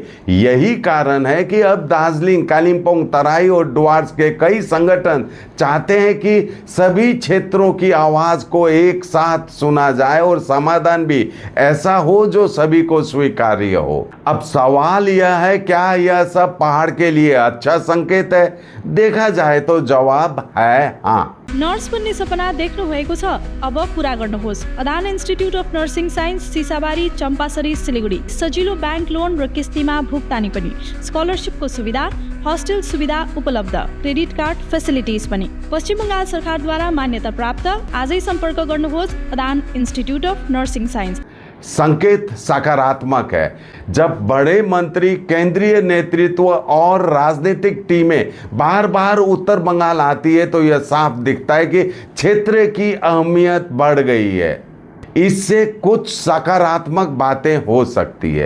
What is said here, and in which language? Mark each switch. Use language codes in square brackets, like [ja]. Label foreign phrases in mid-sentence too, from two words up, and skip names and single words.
[hi] यही कारण है कि अब दार्जिलिंग, कालिम्पोंग, तराई और डुअर्स के कई संगठन चाहते हैं कि सभी क्षेत्रों की आवाज को एक साथ सुना जाए और समाधान भी ऐसा हो जो सभी को स्वीकार्य हो। अब सवाल यह है, क्या यह सब पहाड़ के लिए अच्छा संकेत है? देखा जाए तो जवाब है हाँ। [ne] नर्स बन्ने सपना देख्नु भएको छ, अब पूरा गर्नुहोस्। अदान इन्स्टिट्युट अफ नर्सिङ साइन्स, सिसाबारी, चम्पासरी, सिलिगुडी। सजिलो [en] bank loan [ne] र किस्तीमा भुक्तानी पनि, स्कलरसिपको सुविधा, हस्टेल सुविधा उपलब्ध, [en] credit card facilities [ne] पनि। पश्चिम बङ्गाल सरकारद्वारा मान्यता प्राप्त। आजै सम्पर्क गर्नुहोस् अदान इन्स्टिट्युट अफ नर्सिङ साइन्स। [hi] संकेत सकारात्मक है। जब बड़े मंत्री, केंद्रीय नेतृत्व और राजनीतिक टीमें बार बार उत्तर बंगाल आती है तो यह साफ दिखता है कि क्षेत्र की अहमियत बढ़ गई है। इससे कुछ सकारात्मक बातें हो सकती है।